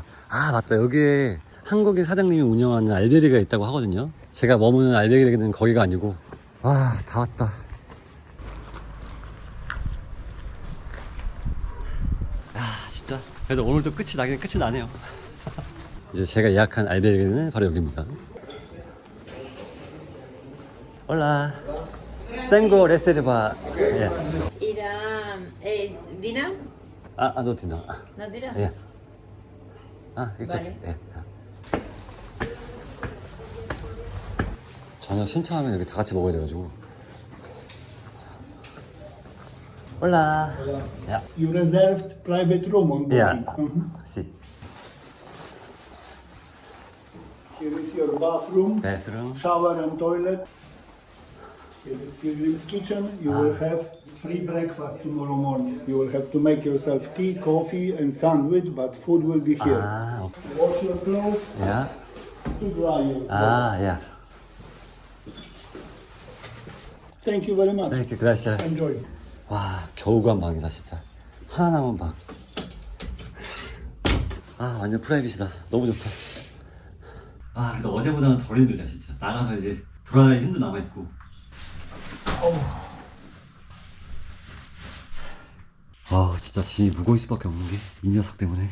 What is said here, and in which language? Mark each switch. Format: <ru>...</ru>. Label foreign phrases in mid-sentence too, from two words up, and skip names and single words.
<ko>맞다, 여기에 한국인 사장님이 운영하는 알베리가 있다고 하거든요. 제가 머무는 알베리는 거기가 아니고. 와, 다 왔다. 진짜 그래도 오늘도 끝이 나긴 끝이 나네요. 이제 제가 예약한 알베리는 바로 여기입니다.</ko> <es>Hola. Tengo reserva. ¿Dina? No tiene. ¿No tira?</es> <ko>예.</ko> <en>it's</en> <es>Vale.</es> <en>okay. 예.</en> <ko>저녁 신청하면 여기 다 같이 먹어야 돼가지고.</ko> <es>Hola.</es> <en>Yeah. You reserved private room on booking. Yeah. Mhm.</en> <es>Sí.</es> <en>Here is your bathroom, Bathroom. shower and toilet. Here is children's kitchen. You will have free breakfast tomorrow morning. You will have to make yourself tea, coffee and sandwich, but food will be here. Okay. Wash your clothes Yeah. to dry your clothes. Yeah. Thank you very much. Thank you.</en> <es>Gracias.</es> <en>Enjoy.</en> <ko>와, 겨우 간 방이다 진짜. 하나 남은 방. 완전 프라이빗이다. 너무 좋다. 그래도 어제보다는 덜 힘들다 진짜. 나가서 이제 돌아다니는 힘도 남아있고. 진짜 짐이 무거울 수밖에 없는 게 이 녀석 때문에.</ko>